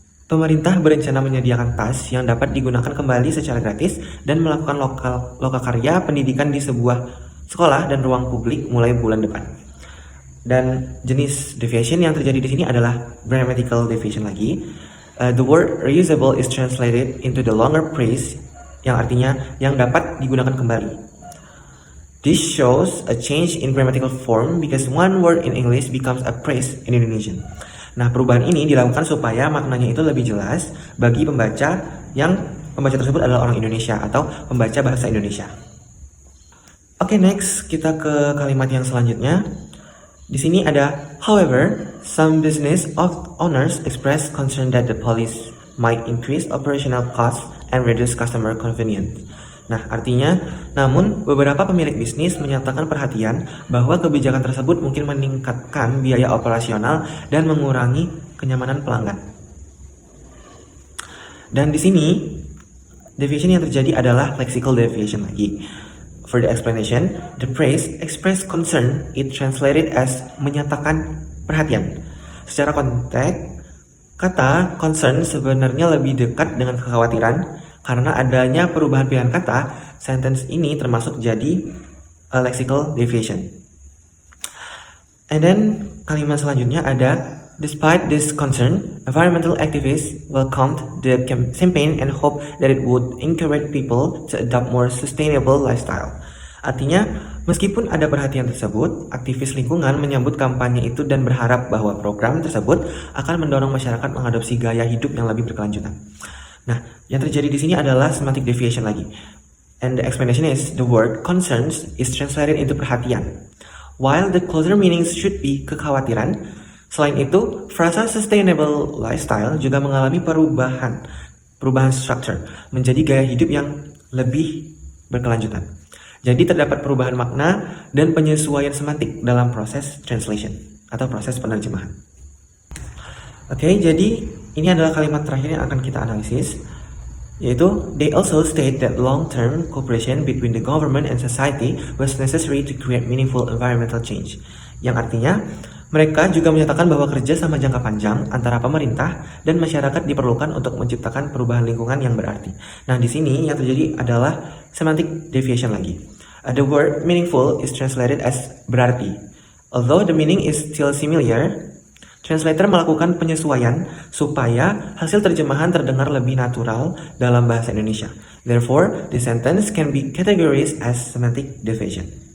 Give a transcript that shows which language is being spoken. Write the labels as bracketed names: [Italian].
[Indonesian] Pemerintah berencana menyediakan tas yang dapat digunakan kembali secara gratis dan melakukan lokakarya pendidikan di sebuah sekolah dan ruang publik mulai bulan depan. Dan jenis deviation yang terjadi di sini adalah grammatical deviation lagi. [English] The word reusable is translated into the longer phrase, [Indonesian] yang artinya yang dapat digunakan kembali. [English] This shows a change in grammatical form because one word in English becomes a phrase in Indonesian. [Indonesian] Nah, perubahan ini dilakukan supaya maknanya itu lebih jelas bagi pembaca yang pembaca tersebut adalah orang Indonesia atau pembaca bahasa Indonesia. Oke, next kita ke kalimat yang selanjutnya. Di sini ada, [English] however, some business owners express concern that the policy might increase operational costs and reduce customer convenience. [Indonesian] Nah, artinya, namun beberapa pemilik bisnis menyatakan perhatian bahwa kebijakan tersebut mungkin meningkatkan biaya operasional dan mengurangi kenyamanan pelanggan. Dan di sini, deviation yang terjadi adalah lexical deviation lagi. [English] For the explanation, the phrase express concern, it translated as menyatakan perhatian. [Indonesian] Secara konteks, kata concern sebenarnya lebih dekat dengan kekhawatiran. Karena adanya perubahan pilihan kata, sentence ini termasuk jadi a lexical deviation. [English] And then [Indonesian] kalimat selanjutnya ada, [English] despite this concern, environmental activists welcomed the campaign and hope that it would encourage people to adopt more sustainable lifestyle. [Indonesian] Artinya, meskipun ada perhatian tersebut, aktivis lingkungan menyambut kampanye itu dan berharap bahwa program tersebut akan mendorong masyarakat mengadopsi gaya hidup yang lebih berkelanjutan. Nah, yang terjadi di sini adalah semantic deviation lagi. [English] And the explanation is, the word concerns is translated into perhatian. While the closer meanings should be [Indonesian] kekhawatiran, selain itu, frasa sustainable lifestyle juga mengalami perubahan structure, menjadi gaya hidup yang lebih berkelanjutan. Jadi terdapat perubahan makna dan penyesuaian semantik dalam proses translation atau proses penerjemahan. Oke, jadi ini adalah kalimat terakhir yang akan kita analisis, yaitu [English] they also state that long-term cooperation between the government and society was necessary to create meaningful environmental change. [Indonesian] Yang artinya, mereka juga menyatakan bahwa kerja sama jangka panjang antara pemerintah dan masyarakat diperlukan untuk menciptakan perubahan lingkungan yang berarti. Nah, di sini yang terjadi adalah semantic deviation lagi. [English] The word meaningful is translated as berarti. Although the meaning is still similar, [Indonesian] translator melakukan penyesuaian supaya hasil terjemahan terdengar lebih natural dalam bahasa Indonesia. [English] Therefore, the sentence can be categorized as semantic deviation.